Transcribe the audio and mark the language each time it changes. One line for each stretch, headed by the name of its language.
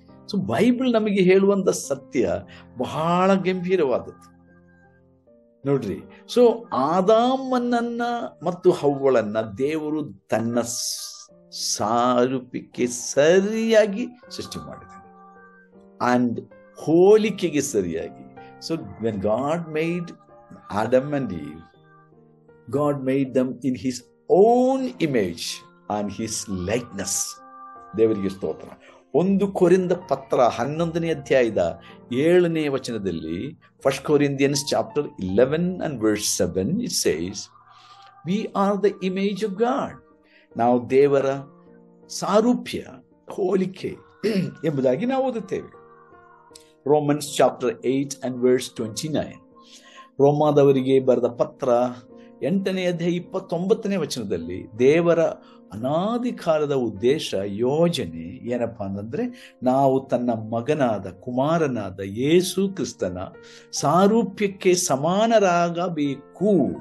Kannada: So Bible ನಮಗೆ ಹೇಳುವಂತ ಸತ್ಯ ಬಹಳ ಗಂಭೀರವಾದದ್ದು ನೋಡ್ರಿ. ಸೊ ಆದಾಮನನ್ನ ಮತ್ತು ಹವ್ವಳನ್ನ ದೇವರು ತನ್ನ ಸಾರೂಪ್ಯಕ್ಕೆ ಸರಿಯಾಗಿ ಸೃಷ್ಟಿ ಮಾಡಿದ್ದಾನೆ ಅಂಡ್ ಹೋಲಿಕೆಗೆ ಸರಿಯಾಗಿ.
English: So when God made Adam and Eve, God made them in his own image and his likeness.
Kannada: ದೇವರಿಗೆ ಸ್ತೋತ್ರ. 1 ಕೊರಿಂಥ ಪತ್ರ 11ನೇ ಅಧ್ಯಾಯದ 7ನೇ ವಚನದಲ್ಲಿ,
English: 1 Corinthians chapter 11 and verse 7, it says, we are the image of God.
Kannada: ನಾವು ದೇವರ ಸಾರೂಪ್ಯ, ಹೋಲಿಕೆ ಎಂಬುದಾಗಿ ನಾವು ಓದುತ್ತೇವೆ.
English: Romans chapter 8 and verse 29.
Kannada: ರೋಮಾದವರಿಗೆ ಬರೆದ ಪತ್ರ 8ನೇ ಅಧ್ಯಾಯ 29ನೇ ವಚನದಲ್ಲಿ ದೇವರ ಅನಾದಿ ಕಾಲದ ಉದ್ದೇಶ, ಯೋಜನೆ ಏನಪ್ಪಾ ಅಂತಂದ್ರೆ, ನಾವು ತನ್ನ ಕುಮಾರನಾದ ಯೇಸು ಕ್ರಿಸ್ತನ ಸಾರೂಪ್ಯಕ್ಕೆ ಸಮಾನರಾಗಬೇಕು.